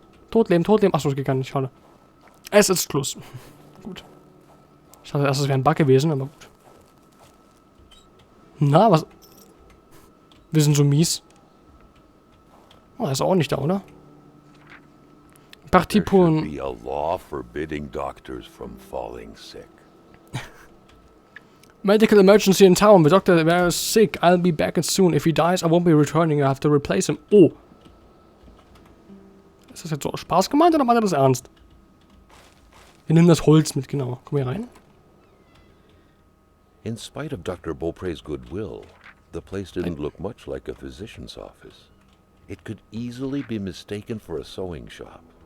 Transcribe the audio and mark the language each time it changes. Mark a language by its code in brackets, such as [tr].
[de] Totleben. Achso, das geht gar nicht. Schade. Es ist Schluss. Gut. Ich dachte erst, es wäre ein Bug gewesen, aber gut. Na, was? Wir sind so mies. Oh, er ist auch nicht da, oder? [fr] Partie pour... [en] There should be a law forbidding doctors from falling sick. Medical emergency in town. The doctor is sick. I'll be back soon. If he dies, I won't be returning. I have to replace him. Oh. [de] Ist das jetzt so aus Spaß gemeint oder meint er das ernst? Wir nehmen das Holz mit, genau. Komm hier rein. [en] In spite of Dr. Beaupré's goodwill, the place didn't look much like a physician's office. It could easily be mistaken for a sewing shop.